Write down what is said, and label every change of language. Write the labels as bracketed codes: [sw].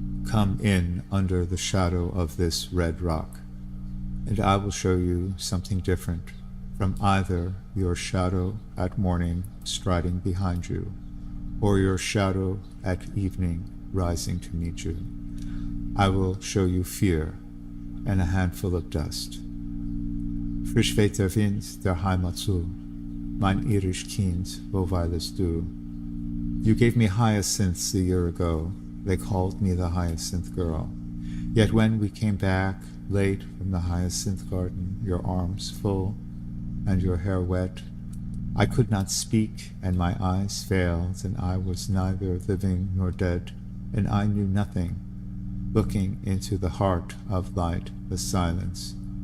[en] Come in under the shadow of this red rock, and I will show you something different from either your shadow at morning striding behind you, or your shadow at evening rising to meet you. I will show you fear and a handful of dust. [de] Frisch weht der Wind der Heimat zu, mein irisch Kind, wo weilest du? [en] You gave me hyacinths a year ago, they called me the hyacinth girl. Yet when we came back, late from the hyacinth garden, your arms full, and your hair wet, I could not speak, and my eyes failed, and I was neither living nor dead, and I knew nothing, looking into the heart of light, the silence.